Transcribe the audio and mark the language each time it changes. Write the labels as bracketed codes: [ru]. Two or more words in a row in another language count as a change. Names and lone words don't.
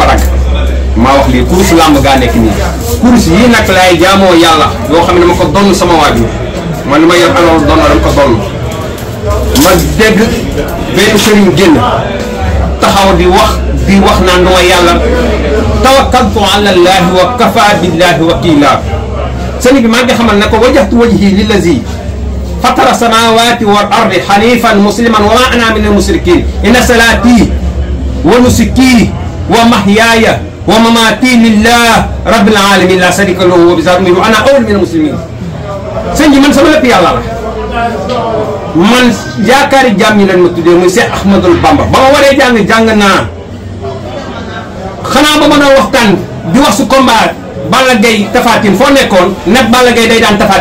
[wo] dagg maa wax lii kurus làmb gaa nekk nii kurus yii nag laay jaamoo yàlla yoo xam ne dama ko donn sama waajur man li ma yor alal doon dama ko donn ma dégg benn sëriñ génn taxaw di wax naan duma yàlla tawakkaltu [ar] على الله وكفى بالله وكيلا [wo] sëriñ bi maa ngi xamal ne ko [ar] وجهت وجهي للذي فطر السماوات والأرض حنيفا مسلما وما أنا من المشركين إن صلاتي ونسكي ومحياي ومماتي لله رب العالمين لا شريك له وبذلك أمرت أنا أول من المسلمين [wo] sëñ bi man sama lépp yàlla la man yaakaari jàmm ñi lañ ma tuddee muy Cheikh Ahmadou Bamba ba ma waree jàng naa xanaa ba ma doon waxtaan di wax su combat Balla Gaye Tapha Tine foo nekkoon nag Balla Gaye day daan Tapha